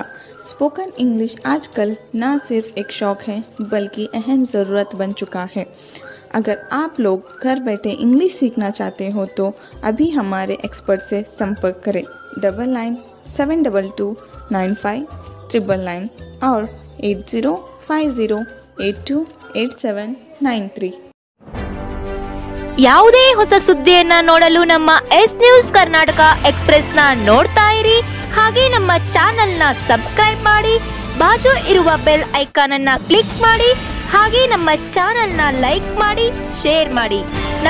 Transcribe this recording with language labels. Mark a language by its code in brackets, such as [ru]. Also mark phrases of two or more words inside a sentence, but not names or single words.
[en] spoken English [hi] आजकल ना सिर्फ एक शौक़ है बल्कि अहम ज़रूरत बन चुका है। अगर आप लोग घर बैठे इंग्लिश सीखना चाहते हो तो अभी हमारे एक्सपर्ट से संपर्क करें। 99 72295999 और 8050828793। [kn] ಯಾವುದೇ ಹೊಸ ಸುದ್ದಿಯನ್ನ ನೋಡಲು ನಮ್ಮ ಎಸ್ ನ್ಯೂಸ್ ಕರ್ನಾಟಕ ಎಕ್ಸ್‌ಪ್ರೆಸ್ ನ ನೋಡ್ತಾ ಇರಿ, ಹಾಗೆ ನಮ್ಮ ಚಾನೆಲ್ ನ ಸಬ್ಸ್ಕ್ರೈಬ್ ಮಾಡಿ, ಬಾಜು ಇರುವ [en] bell icon [kn] ಅನ್ನ ಕ್ಲಿಕ್ ಮಾಡಿ, ಹಾಗೆ ನಮ್ಮ ಚಾನೆಲ್ ನ ಲೈಕ್ ಮಾಡಿ, ಶೇರ್ ಮಾಡಿ.